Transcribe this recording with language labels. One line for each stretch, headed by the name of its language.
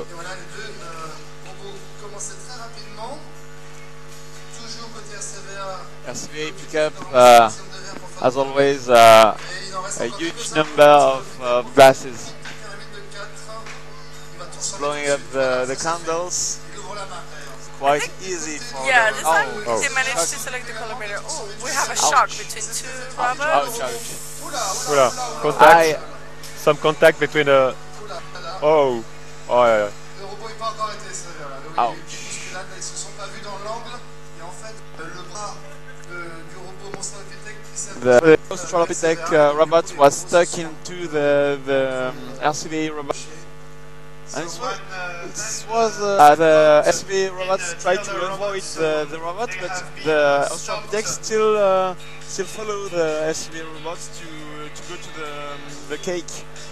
French: Et voilà, les deux robots commençaient très rapidement. Toujours côté RCVA.
English: RCVA pick up, as always, a huge number of glasses. Blowing up the candles. Quite easy for Yeah, them. this time they managed to select the collaborator. Oh, we have a shock between two robots.
French: Voilà, contact.
English: Some contact between the. Oh, yeah.
French: Le robot n'est pas encore été sévère là. Ouch. Bousculade, ils se sont pas vus dans l'angle. Et en fait, le bras du robot Australopithèque qui s'est.
English: The Australopithèque robot was stuck into the RCVA robot. And it was the SCV robots tried to avoid the robot, but the Australopithèque still follow the SCV robots to go to the cake.